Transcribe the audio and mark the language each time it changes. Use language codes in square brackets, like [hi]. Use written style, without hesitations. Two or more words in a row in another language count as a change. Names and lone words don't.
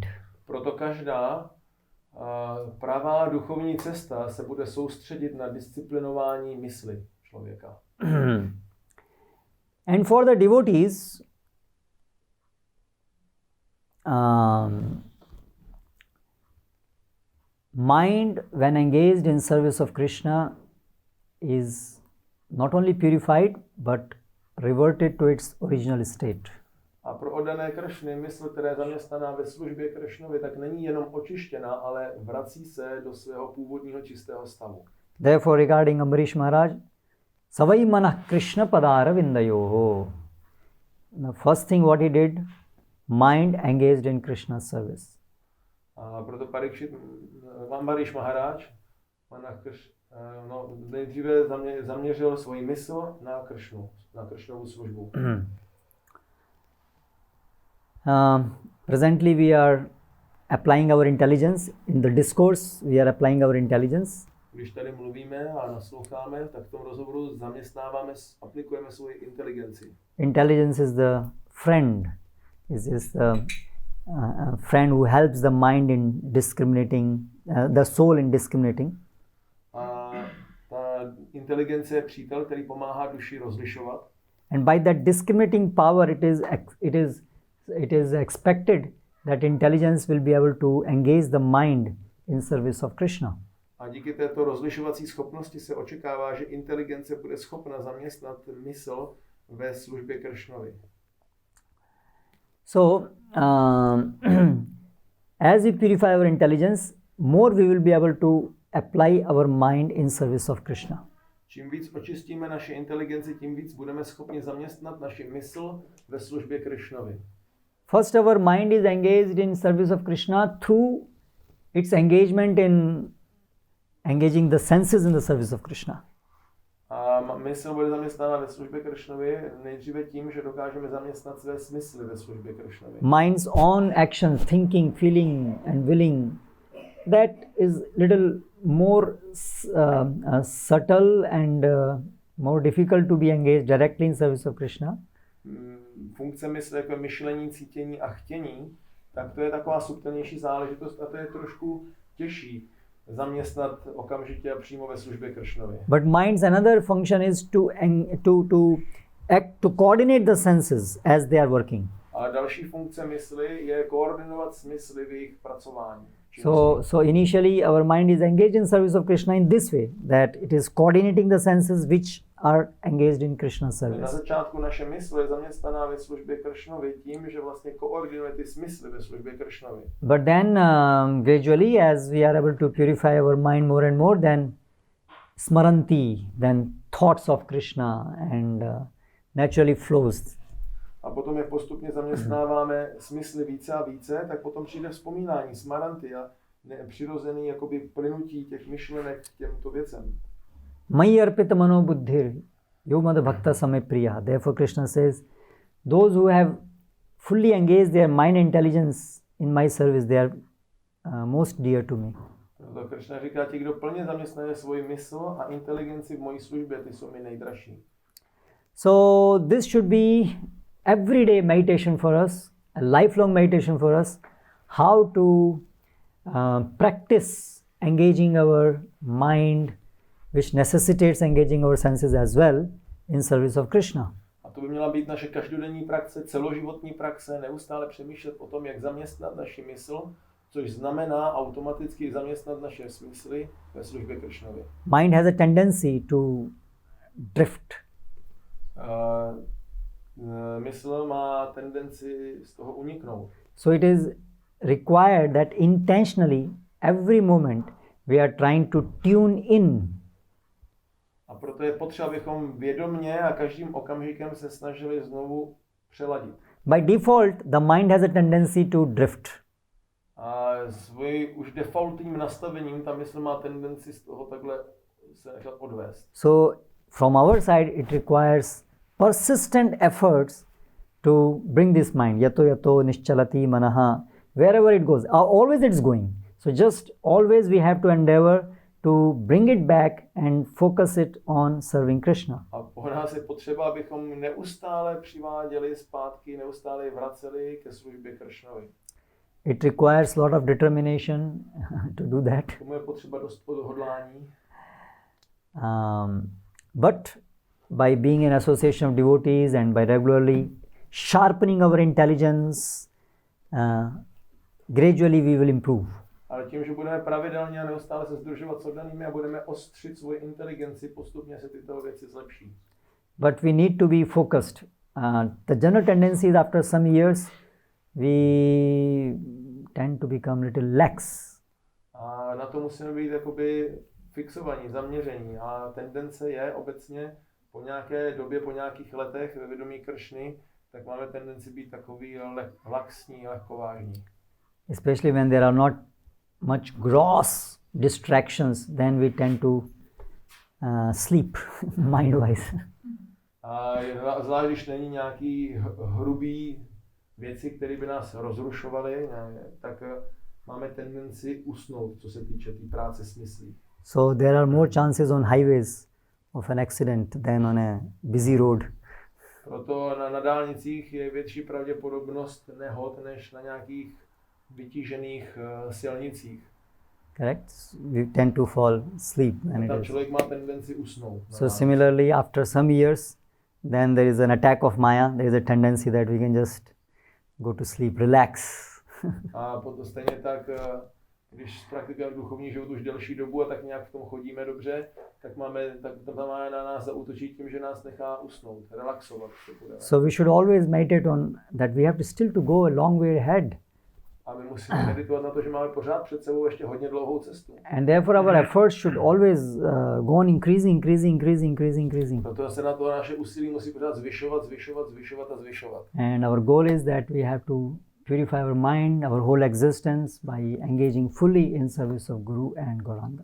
[cs] Proto každá pravá duchovní cesta se bude soustředit na disciplinování mysli člověka. [en] And for the devotees, mind when engaged in service of Krishna is not only purified but reverted to its original state. [cs] A pro oddané Kršny mysl, která je zaměstnaná ve službě Kršnovi, tak není jenom očištěna, ale vrací se do svého původního čistého stavu. [en] Therefore, regarding Ambarish Maharaj, [sa] सवै मनः कृष्ण पदार विन्दयोहो. [en] The first thing what he did, mind engaged in Krishna's service. [cs] A proto Ambarish Maharaj nejdříve zaměřil svoji mysl na Kršnu, na Kršnovu službu. [en] Presently we are applying our intelligence. In the discourse we are applying our intelligence. [cs] Když tady mluvíme a nasloucháme, tak v tom rozhovoru zaměstnáváme, aplikujeme svoji inteligenci. [en] Intelligence is the friend. Is the friend who helps the mind in discriminating, the soul in discriminating. [cs] A ta inteligence je přítel, který pomáhá duši rozlišovat. [en] And by that discriminating power, it is expected that intelligence will be able to engage the mind in service of Krishna. [cs] A díky této rozlišovací schopnosti se očekává, že inteligence bude schopna zaměstnat mysl ve službě Kršnovi. [en] So, as we purify our intelligence, more we will be able to apply our mind in service of Krishna. [cs] Čím víc očistíme naše inteligenci, tím víc budeme schopni zaměstnat naši mysl ve službě Kršnovi. [en] First, our mind is engaged in service of Krishna through its engagement in engaging the senses in the service of Krishna. [cs] A mysl bude zaměstnána ve službě Kršnovi nejdříve tím, že dokážeme zaměstnat své smysly ve službě Kršnovi. [en] Mind's own action, thinking, feeling and willing, that is little more subtle and more difficult to be engaged directly in service of Krishna. [cs] Funkce mysli jako myšlení, cítění a chtění, tak to je taková subtilnější záležitost a to je trošku těžší zaměstnat okamžitě a přímo ve službě Kršnovi. [en] But mind's another function is to act, to coordinate the senses as they are working. [cs] A další funkce mysli je koordinovat smysly v jejich pracování. [en] So initially our mind is engaged in service of Krishna in this way, that it is coordinating the senses which are engaged in Krishna's service. [cs] Na začátku naše mysl je zaměstnaná ve službě Kršnovi tím, že vlastně koordinuje ty smysly ve službě Kršnovi. [en] But then gradually, as we are able to purify our mind more and more, then smaranti, then thoughts of Krishna and naturally flows. [cs] A potom, jak postupně zaměstnáváme smysly více a více, tak potom přijde vzpomínání, smaranti a přirozený jakoby plynutí těch myšlenek k těmto věcem. [sa] मयि अर्पित मनो बुद्धिर् यो मद् भक्त समे प्रिय. [en] Therefore Krishna says, those who have fully engaged their mind intelligence in my service, they are most dear to me. [cs] Proto Krishna říká, ti, kdo plně zaměstnají svoji mysl a inteligenci v mojí službě, ty jsou mi nejdražší. [en] So this should be everyday meditation for us, a lifelong meditation for us, how to practice engaging our mind, which necessitates engaging our senses as well in service of Krishna. [cs] A to by měla být naše každodenní praxe, celoživotní praxe, neustále přemýšlet o tom, jak zaměstnat naši mysl, což znamená automaticky zaměstnat naše smysly ve službě Kršnovi. [en] Mind has a tendency to drift. [cs] Mysl má tendenci z toho uniknout. [en] So it is required that intentionally every moment we are trying to tune in. [cs] A proto je potřeba, abychom vědomně a každým okamžikem se snažili znovu přeladit. [en] By default, the mind has a tendency to drift. [cs] A svým už defaultním nastavením ta mysl má tendenci z toho takhle se nechat odvést. [en] So from our side, it requires persistent efforts to bring this mind. [sa] यतो यतो निश्चलति मनः. [en] Wherever it goes, always it's going. So just always we have to endeavor to bring it back and focus it on serving Krishna. [cs] A po nás je potřeba, abychom neustále přiváděli zpátky, neustále vraceli ke službě Kršnovi. [en] It requires a lot of determination to do that. [cs] Tomu je potřeba dost odhodlání. [en] But by being in association of devotees and by regularly sharpening our intelligence, gradually we will improve. [cs] Ale tím, že budeme pravidelně a neustále se sdružovat s oddanými a budeme ostřit svoji inteligenci, postupně se tyto věci zlepší. [en] But we need to be focused. The general tendency is after some years we tend to become little lax. [cs] A na to musíme být jakoby fixovaní, zaměření. A tendence je obecně po nějaké době, po nějakých letech ve vědomí Kršny, tak máme tendenci být takový laxní, lehkovážní. [en] Especially when there are not much gross distractions, then we tend to sleep mind-wise. [cs] A zvlášť, když není nějaký hrubý věci, které by nás rozrušovaly, tak máme tendenci usnout, co se týče té práce s myslí. [en] So there are more chances on highways of an accident than on a busy road. [cs] Proto na dálnicích je větší pravděpodobnost nehod, než na nějakých vytížených silnicích. [en] Correct? We tend to fall asleep. [cs] Tam člověk má tendenci usnout. [en] So similarly, after some years, then there is an attack of Maya. There is a tendency that we can just go to sleep, relax. [cs] A potom stejně tak Když praktikujeme duchovní život už delší dobu a tak nějak v tom chodíme dobře, tak tam máme na nás zaútočit tím, že nás nechá usnout, relaxovat. [en] So we should always meditate on that we have to still to go a long way ahead. [cs] A my musíme meditovat na to, že máme pořád před sebou ještě hodně dlouhou cestu. [en] And therefore our efforts should always go on increasing. [cs] Proto se na to naše úsilí musí pořád zvyšovat. [en] And our goal is that we have to purify our mind, our whole existence by engaging fully in service of Guru and Gauranga.